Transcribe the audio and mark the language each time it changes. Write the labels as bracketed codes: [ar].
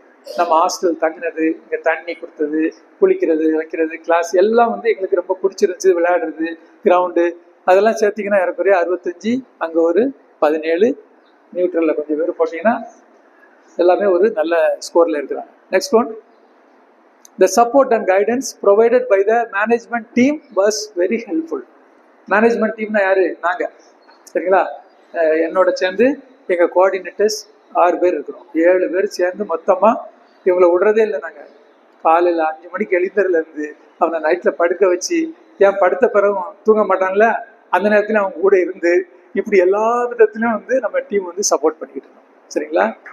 [ta] நம்ம ஹாஸ்டல் தங்கினது, இங்கே தண்ணி கொடுத்தது, குளிக்கிறது, வைக்கிறது, கிளாஸ் எல்லாம் வந்து எங்களுக்கு ரொம்ப பிடிச்சிருந்துச்சு. விளையாடுறது, கிரவுண்டு, அதெல்லாம் சேர்த்திங்கன்னா ஏறக்குறைய 65, அங்கே ஒரு 17, நியூட்ரலில் கொஞ்சம் பேர் போட்டிங்கன்னா எல்லாமே ஒரு நல்ல ஸ்கோரில் இருக்கிறாங்க. [en] Next one. The support and guidance provided by the management team was very helpful. [ta] Management டீம்னா யாரு? நாங்கள். சரிங்களா? என்னோட சேர்ந்து எங்கள் கோஆர்டினேட்டர்ஸ் 6 பேர் இருக்கிறோம். 7 பேர் சேர்ந்து மொத்தமாக இவங்களை விடுறதே இல்லை. நாங்கள் காலையில் 5 மணிக்கு எழுந்ததுலேருந்து அவனை நைட்டில் படுக்க வச்சு, ஏன் படுத்த பிறகும் தூங்க மாட்டான்ல, அந்த நேரத்தில் அவங்க கூட இருந்து இப்படி எல்லா விதத்துலையும் வந்து நம்ம டீம் வந்து சப்போர்ட் பண்ணிக்கிட்டு இருந்தோம். சரிங்களா?